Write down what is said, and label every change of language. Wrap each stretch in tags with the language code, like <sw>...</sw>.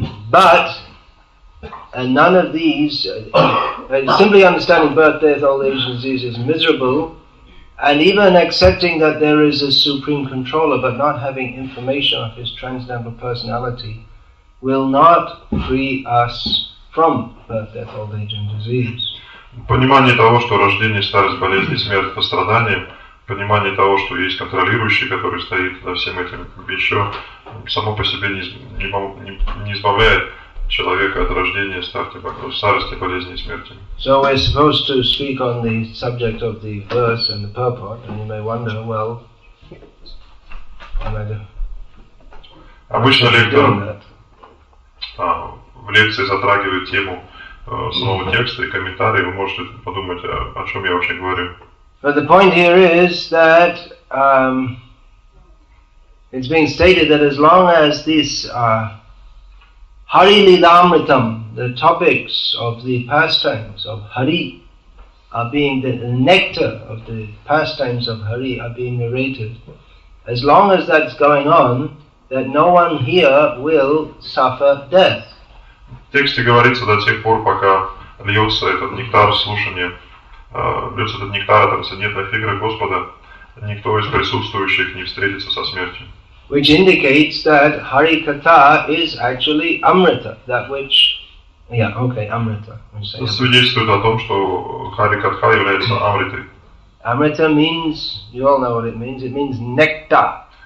<en>But none of these, simply understanding birth, death, old age, and disease is miserable, and even accepting that there is a supreme controller, but not having information of his transcendental personality, will not free us from birth, death, old age, and disease.</en> <ru>Понимание того, что рождение, старость, болезнь, смерть, это страдание, понимание того, что есть контролирующий, который стоит за всем этим, еще само по себе не избавляет человека от рождения, старости, болезни и смерти.</ru> <en>So we're supposed to speak on the subject of the verse and the purport, and you may wonder, well, what am I doing?</en> <ru>Обычно лектор в лекции затрагивает тему самого текста и комментарии, вы можете подумать, о чем я вообще говорю.</ru> <en>But the point here is that it's being stated that as long as this Hari Lilamritam, the topics of the pastimes of Hari, are being the nectar of the pastimes of Hari are being narrated, as long as that's going on, that no one here will suffer death.</en> <ru>В тексте говорится до тех пор, пока льется этот нектар слушания, льется этот нектар от трансцендентных игр Господа, никто из присутствующих не встретится со смертью.</ru> <en>Which indicates that Hari Katha is actually Amrita, that which, Amrita.</en> <ru>Это свидетельствует о том, что Хари Катха является Амритой.</ru> <en>Amrita means, you all know what it means nectar.</en>